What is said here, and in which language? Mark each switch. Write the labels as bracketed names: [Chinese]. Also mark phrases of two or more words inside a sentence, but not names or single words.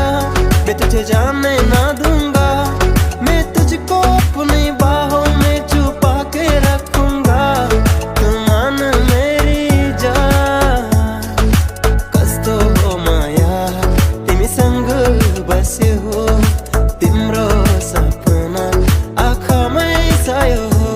[Hindi] मैं तुझे जाने ना दूंगा। मैं तुझको अपनी बाहों में छुपा के रखूंगा। तू मान मेरी जा। [Nepali] कस्तो हो माया तिमी संग बस्यो हो तिम्रो सपना आँखामै सायो हो।